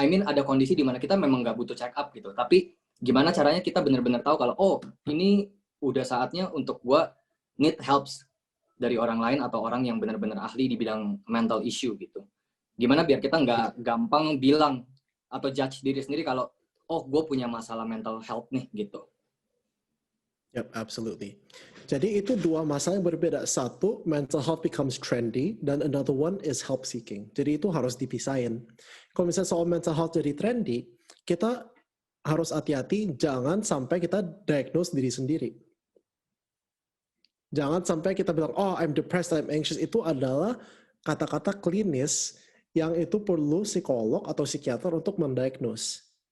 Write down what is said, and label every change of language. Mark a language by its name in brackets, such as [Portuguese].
[Indonesian] I mean ada kondisi di mana kita memang nggak butuh check up gitu, tapi gimana caranya kita benar-benar tahu kalau oh ini udah saatnya untuk gua [English] need helps [Indonesian] dari orang lain atau orang yang benar-benar ahli di bidang mental issue gitu. Gimana biar kita nggak gampang bilang atau judge diri sendiri kalau oh gue punya masalah mental health nih gitu. [English] Yep, absolutely. [Indonesian] Jadi itu dua masalah yang berbeda. Satu, [English] mental health becomes trendy, [Indonesian] dan [English] another one is help seeking. [Indonesian] Jadi itu harus dipisahin. Kalau misalnya soal mental health jadi trendy, kita harus hati-hati jangan sampai kita diagnose diri sendiri. Jangan sampai kita bilang, oh [English] I'm depressed, I'm anxious. [Indonesian] Itu adalah kata-kata klinis yang itu perlu psikolog atau psikiater untuk mendiagnose.